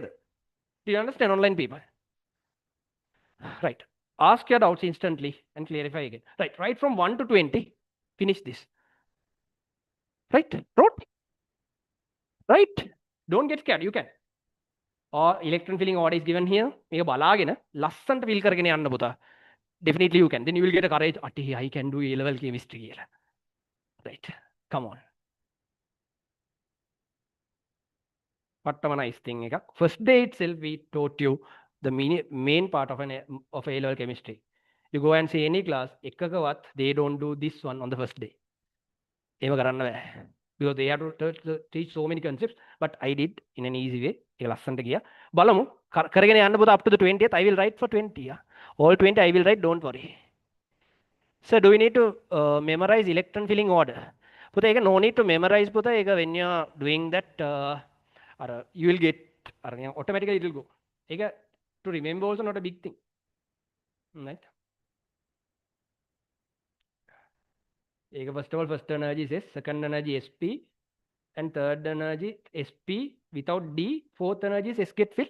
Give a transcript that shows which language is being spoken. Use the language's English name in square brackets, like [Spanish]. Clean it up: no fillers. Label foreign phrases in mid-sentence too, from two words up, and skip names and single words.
[English] Do you understand, online people? Right. Ask your doubts instantly and clarify again. Right. Right from 1 to 20. Finish this. Right. Wrote. Right. Don't get scared. You can. Or electron filling order is given here. [Sinhala] මේක බලාගෙන ලස්සන්ට fill කරගෙන යන්න පුතා. [English] Definitely you can. Then you will get a courage. I can do A-level chemistry [Sinhala] කියලා. [English] Right. Come on. [Sinhala] පට්ටම [English] nice thing [Sinhala] එකක්. [English] First day itself we taught you the main part of A-level chemistry. You go and see any class, එකකවත් they don't do this one on the first day. [Sinhala] එහෙම කරන්න බෑ. [English] Because they have to teach so many concepts, but I did in an easy way. [Sinhala] ඒක ලස්සනට ගියා. බලමු. කරගෙන යන්න පුතා [English] up to the 20th. I will write for 20. Yeah? All 20 I will write, don't worry. So do we need to memorize electron filling order? පුතා ඒක no need to memorize පුතා. ඒක when you are doing that you will get automatically it will go. ඒක to remember also not a big thing. Right? ඒක first of all, first energy is S, second energy SP, and third energy SP without D, fourth energy is S get filled.